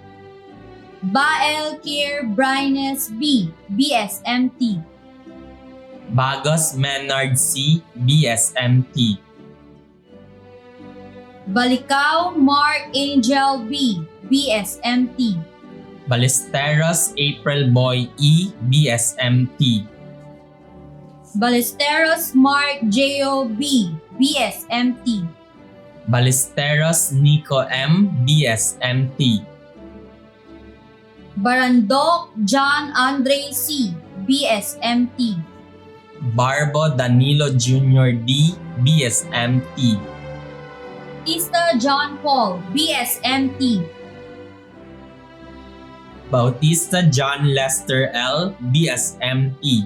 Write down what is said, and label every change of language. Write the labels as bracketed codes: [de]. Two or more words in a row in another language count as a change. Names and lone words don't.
[en] Bael Kier Brines B, BSMT. Bagos Menard C, BSMT. Balicao Mark Angel B, BSMT. Ballesteros April Boy E, BSMT. Ballesteros Mark J.O. B, BSMT. Ballesteros Nico M, BSMT. Barandok John Andre C, BSMT. Barbo Danilo Jr. D, BSMT. Bautista John Paul, BSMT. Bautista John Lester L, BSMT.